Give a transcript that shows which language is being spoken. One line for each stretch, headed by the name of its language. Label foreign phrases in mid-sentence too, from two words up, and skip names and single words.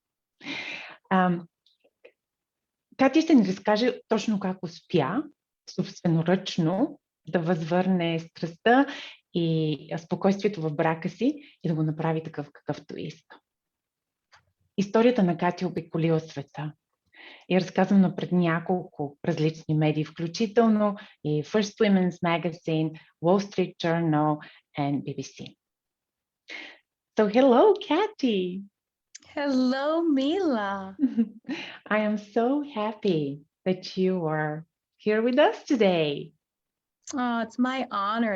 Bulgarian: Кати ще ни разкаже точно как успя собственоръчно да възвърне страстта и спокойствието в брака си и да го направи такъв какъвто иска. Историята на Кати обиколила света и е разказана пред няколко различни медии, включително и First Women's Magazine, Wall Street Journal and BBC.
English: So hello, Kati! Hello, Mila. I am so happy that you are here with us today. Oh, it's my honor.